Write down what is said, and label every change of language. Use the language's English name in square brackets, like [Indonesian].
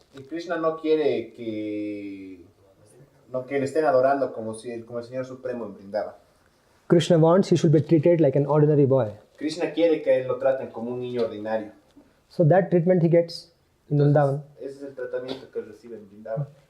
[Spanish] Y Krishna no quiere que le estén adorando como el Señor Supremo en Vrindavan. [English] Krishna wants he should be treated like an ordinary boy. [Spanish] Krishna quiere que a él lo traten como un niño ordinario. [English] So that treatment he gets in Vrindavan. [Spanish] Ese es el tratamiento que él recibe en Vrindavan.